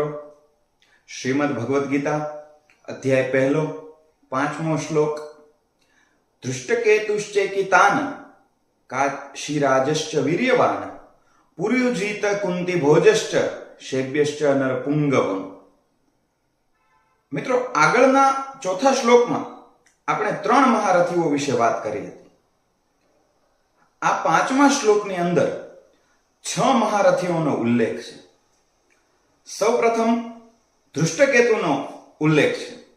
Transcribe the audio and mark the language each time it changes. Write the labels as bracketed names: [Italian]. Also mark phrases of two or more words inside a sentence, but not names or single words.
[Gujarati] શ્રીમદ્ ભગવદ ગીતા અધ્યાય પહેલો 5મો શ્લોક। [Sanskrit] धृष्टकेतुश्चेकितान् काशीराजश्च वीर्यवान् पुरुजित कुंती भोजश्च शैब्यश्च नरपुंगवम्। [Gujarati] मित्रों, આગળના ચોથા શ્લોકમાં આપણે ત્રણ મહારથીઓ વિશે વાત કરી હતી। આ પાંચમા શ્લોકની અંદર 6 મહારથીઓનો ઉલ્લેખ છે। સૌપ્રથમ ધૃષ્ટકેતુનો ઉલ્લેખ છે।